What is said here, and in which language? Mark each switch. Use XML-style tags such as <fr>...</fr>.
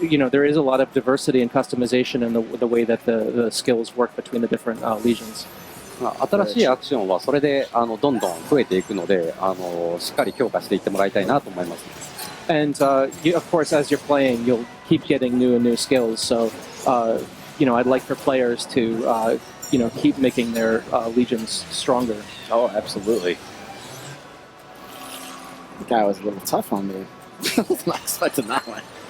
<en>There is a lot of diversity and customization in the way that the skills work between the different legions.</en> <ja>新しいアクションはそれでどんどん増えていくのでしっかり強化していってもらいたいなと思います。</ja> <en>And of course, as you're playing, you'll keep getting new and new skills. So, I'd like for players to, keep making their legions stronger. Oh, absolutely. The guy was a little tough on me. I was not expecting that one.</en>